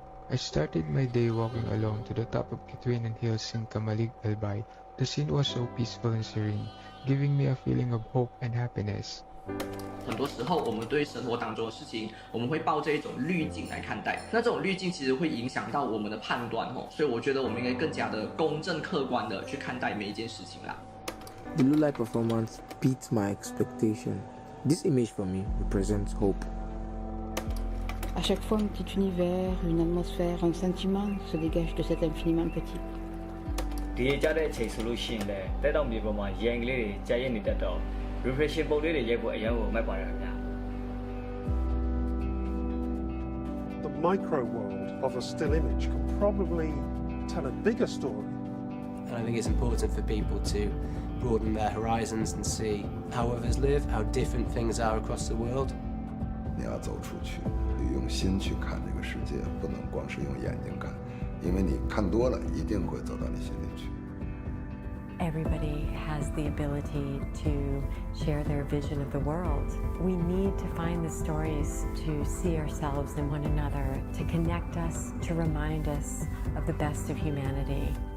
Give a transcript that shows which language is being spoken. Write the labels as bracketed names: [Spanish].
[English] I started my day walking alone to the top of Kitwinan Hills in Kamalig, Albay. The scene was so peaceful and serene, giving me a feeling of hope and happiness. [Chinese] 很多时候，我们对生活当中的事情，我们会抱着一种滤镜来看待。那这种滤镜其实会影响到我们的判断哦，所以我觉得我们应该更加的公正客观的去看待每一件事情啦。 [English] The low light performance beats my expectation. This image for me represents hope. [French] À chaque fois, un petit univers, une atmosphère, un sentiment se dégage de cet infiniment petit. [Burmese] ဒီကြတဲ့အချိန်ဆိုလို့ရှိရင်လည်းတက်တော့မြေပေါ်မှာရန်ကလေးတွေကြာရင်နေတတ်တော့ reflection ပုံလေးတွေရိုက်ဖို့အရန်ကိုမိုက်ပါတယ်ခင်ဗျာ [English] The micro world of a still image can probably tell a bigger story. And I think it's important for people to broaden their horizons and see how others live, how different things are across the world. [Chinese] 你要走出去，用心去看这个世界，不能光是用眼睛看，因为你看多了，一定会走到你心里去。 [English] Everybody has the ability to share their vision of the world. We need to find the stories to see ourselves in one another, to connect us, to remind us of the best of humanity.